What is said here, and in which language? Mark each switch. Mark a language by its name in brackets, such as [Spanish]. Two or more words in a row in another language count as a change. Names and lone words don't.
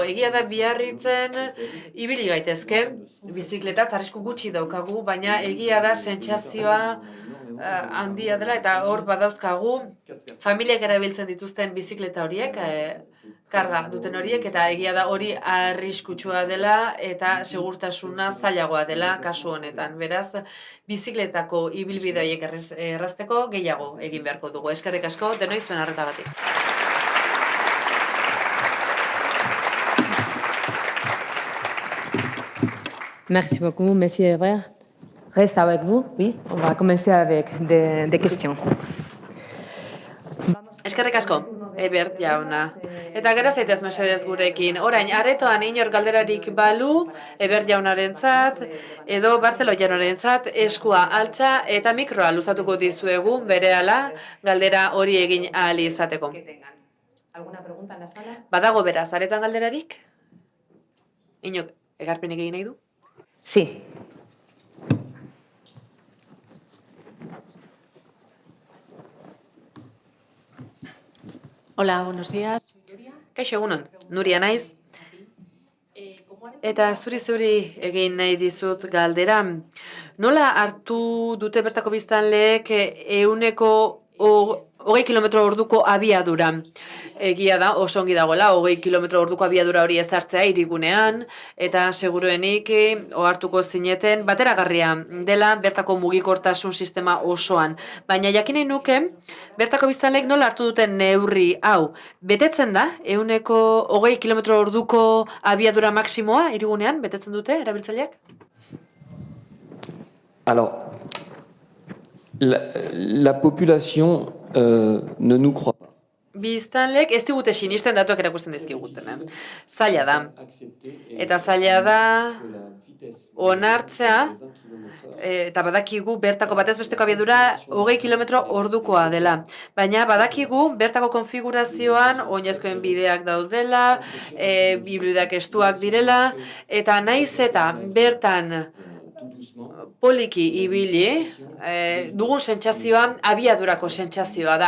[Basque] Egia da Biarritzen ibili gaitezke, bizikletaz arrisku gutxi daukagu, baina egia da sentsazioa handia dela, eta hor badauzkagu familiak erabiltzen dituzten bizikleta horiek, karga duten horiek, eta egia da hori arriskutsua dela eta segurtasuna zailagoa dela kasu honetan. Beraz, bizikletako ibilbide horiek errazteko gehiago egin beharko dugu. Eskerrik asko, denoi zuen arretagatik. [French] Merci beaucoup, Monsieur Hébert. Reste avec vous, oui. On va commencer avec des questions. [Basque] Eskerrik asko, Ebert jauna. Eta gero zaitez mesedez gurekin. Orain, aretoan inor galderarik balu, Ebert jaunarentzat, edo Barcelo jaunarentzat eskua altza eta mikroa luzatuko dizuegu berehala galdera hori egin ahal izateko. Badago beraz, aretoan galderarik? Inok, egarpenik egin nahi du? [Spanish] Sí. Hola, buenos días. [Basque] Kaixo egunon, Nuria naiz. Eta zuri egin nahi dizut galdera. Nola hartu dute bertako biztanleek 120 kilometro orduko abiadura? Egia da, oso ongi dagoela, 20 kilometro orduko abiadura hori ezartzea hirigunean, eta seguruenik ohartuko zineten bateragarria dela bertako mugikortasun sistema osoan. Baina jakin nahi nuke, bertako biztanleek nola hartu duten neurri hau? Betetzen da, 120 kilometro orduko abiadura maksimoa hirigunean, betetzen dute erabiltzaileak? [French] Alors, la population ne nous croit pas. [Basque] Biztanleek ez digute sinisten datuak erakusten dizkigutenen. Zaila da. Eta zaila da onartzea, eta badakigu bertako batez besteko abiadura 20 kilometro ordukoa dela. Baina badakigu bertako konfigurazioan oinezkoen bideak daudela, biblidak estuak direla, eta naiz eta bertan poliki ibili, dugun sentsazioa abiadurako sentsazioa da.